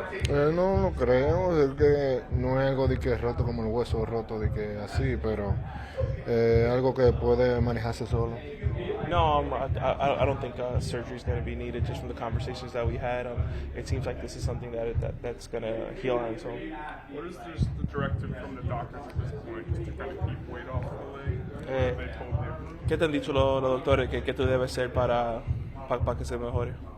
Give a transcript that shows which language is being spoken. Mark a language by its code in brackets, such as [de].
[es] No lo creo, es que no es algo de que es roto como el hueso roto, de que así, pero algo que puede manejarse solo. [en] No, I don't think surgery is going to be needed. Just from the conversations that we had, it seems like this is something that's going to heal on its own. What is the directive from the doctors at this point, just to kind of keep weight off the leg? What have they told you? [es] ¿Qué te han dicho los doctores que tú debes hacer para que se mejore?